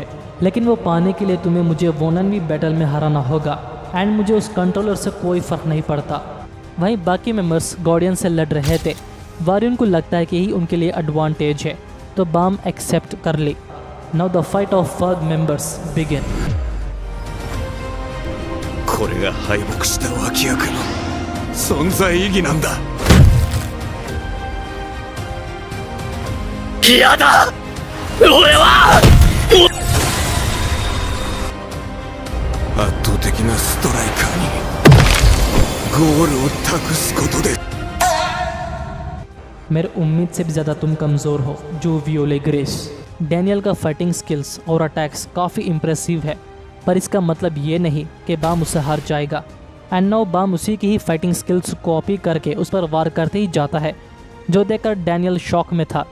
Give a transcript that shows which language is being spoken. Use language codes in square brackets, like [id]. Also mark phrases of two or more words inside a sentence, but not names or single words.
[hi] लेकिन वो पाने के लिए तुम्हें मुझे 1v1 बैटल में हराना होगा एंड मुझे उस कंट्रोलर से कोई फ़र्क नहीं पड़ता। वहीं बाकी मेंबर्स गार्डियन से लड़ रहे थे। वारियन को लगता है कि यही उनके लिए एडवांटेज है, तो बाम एक्सेप्ट कर ली। [en] Now the fight of FUG members begin. [ja] これが敗北した脇役の存在意義なんだ。嫌だ、俺は圧倒的なストライカーにゴールを託すことで [hi] मेरे उम्मीद से भी ज़्यादा तुम कमज़ोर हो जो वियोले ग्रेस। डैनियल का [en] fighting skills [hi] और अटैक्स काफ़ी इम्प्रेसिव है, पर इसका मतलब ये नहीं कि बाम उससे हार जाएगा। [en] and now [hi] बाम उसी की ही [en] fighting skills copy [hi] करके उस पर वार करते ही जाता है, जो देखकर डैनियल शॉक में था।